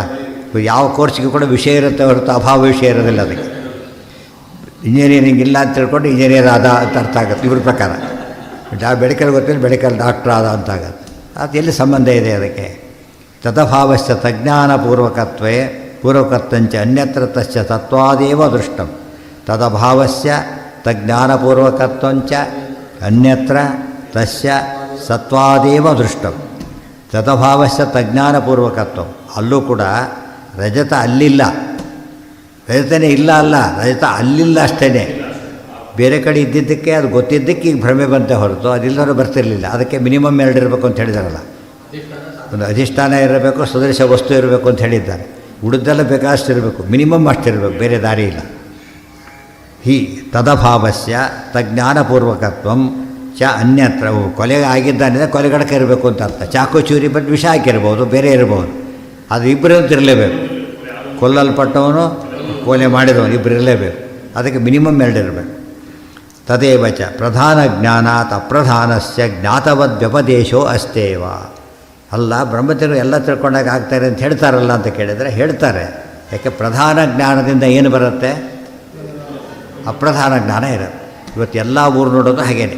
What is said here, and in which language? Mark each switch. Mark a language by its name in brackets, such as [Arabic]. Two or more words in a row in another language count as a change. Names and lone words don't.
[Kannada] ಯಾವ ಕೋರ್ಸ್ಗೆ ಕೂಡ ವಿಷಯ ಇರುತ್ತೆ ಹೊರತು ಅಭಾವ ವಿಷಯ ಇರೋದಿಲ್ಲ. ಅದಕ್ಕೆ ಇಂಜಿನಿಯರಿಂಗ್ ಇಲ್ಲ ಅಂತ ತಿಳ್ಕೊಂಡು ಇಂಜಿನಿಯರ್ ಆದ ಅಂತ ಅರ್ಥ ಆಗುತ್ತೆ ಇವ್ರ ಪ್ರಕಾರ. ಮೆಡಿಕಲ್ ಗೊತ್ತಿಲ್ಲ, ಮೆಡಿಕಲ್ ಡಾಕ್ಟ್ರ್ ಆದ ಅಂತ ಆಗುತ್ತೆ. ಅದು ಎಲ್ಲಿ ಸಂಬಂಧ ಇದೆ ಅದಕ್ಕೆ? [Sanskrit] ತದಭಾವಶ್ಚ ಪೂರ್ವಕರ್ತಂಚ ಅನ್ಯತ್ರ ತಶ್ಚ ತತ್ವಾದೇವ ದೃಷ್ಟಂ. ತದಭಾವಸ್ಯ ತಜ್ಞಾನಪೂರ್ವಕತ್ವಂಚ ಅನ್ಯತ್ರ ತಸ್ಯ ಸತ್ವಾದೇವ ದೃಷ್ಟಂ. ತದಭಾವಸ್ಯ ತಜ್ಞಾನಪೂರ್ವಕತ್ವ. [Kannada] ಅಲ್ಲೂ ಕೂಡ ರಜತ ಅಲ್ಲಿಲ್ಲ, ರಜತನೇ ಇಲ್ಲ ಅಲ್ಲ, ರಜತ ಅಲ್ಲಿಲ್ಲ ಅಷ್ಟೇ. ಬೇರೆ ಕಡೆ ಇದ್ದಿದ್ದಕ್ಕೆ ಅದು ಗೊತ್ತಿದ್ದಕ್ಕೆ ಈಗ ಭ್ರಮೆ ಬಂತೆ ಹೊರತು ಅದಿಲ್ಲರೂ ಬರ್ತಿರಲಿಲ್ಲ. ಅದಕ್ಕೆ ಮಿನಿಮಮ್ 2 ಇರಬೇಕು ಅಂತ ಹೇಳಿದಾರಲ್ಲ. ಒಂದು ಅಧಿಷ್ಠಾನ ಇರಬೇಕು, ಸದೃಶ ವಸ್ತು ಇರಬೇಕು ಅಂತ ಹೇಳಿದ್ದಾರೆ. ಉಳಿದೆಲ್ಲ ಬೇಕಾದಷ್ಟಿರಬೇಕು, ಮಿನಿಮಮ್ ಅಷ್ಟಿರಬೇಕು, ಬೇರೆ ದಾರಿ ಇಲ್ಲ. [Sanskrit] ಹಿ ತದಭಾವಸ್ಯ ತಜ್ಞಾನಪೂರ್ವಕತ್ವಂ ಚ ಅನ್ಯತ್ರ. [Kannada] ಕೊಲೆ ಆಗಿದ್ದಾನಿಂದ ಕೊಲೆಗಡಕ ಇರಬೇಕು ಅಂತ ಅರ್ಥ. ಚಾಕು ಚೂರಿ ಬಟ್ ವಿಷ ಹಾಕಿರ್ಬೋದು, ಬೇರೆ ಇರ್ಬೋದು. ಅದು ಇಬ್ಬರು ಅಂತ ಇರಲೇಬೇಕು. ಕೊಲ್ಲಲ್ಪಟ್ಟವನು ಕೊಲೆ ಮಾಡಿದವನು ಇಬ್ಬರು ಇರಲೇಬೇಕು. ಅದಕ್ಕೆ ಮಿನಿಮಮ್ ಎರಡಿರಬೇಕು. [Sanskrit] ತದೇವ ಚ ಪ್ರಧಾನ ಜ್ಞಾನಾತ್ ಅಪ್ರಧಾನಸ್ಯ ಜ್ಞಾತವದ್ವ್ಯಪದೇಶೋ ಅಸ್ತೇವ. [Kannada] ಅಲ್ಲ, ಬ್ರಹ್ಮಚರ್ಯರು ಎಲ್ಲ ತಿಳ್ಕೊಂಡಾಗ ಆಗ್ತಾರೆ ಅಂತ ಹೇಳ್ತಾರಲ್ಲ ಅಂತ ಕೇಳಿದರೆ ಹೇಳ್ತಾರೆ. ಯಾಕೆ ಪ್ರಧಾನ ಜ್ಞಾನದಿಂದ ಏನು ಬರುತ್ತೆ? ಅಪ್ರಧಾನ ಜ್ಞಾನ ಇರುತ್ತೆ. ಇವತ್ತು ಎಲ್ಲ ಊರು ನೋಡೋದು ಹಾಗೇನೆ.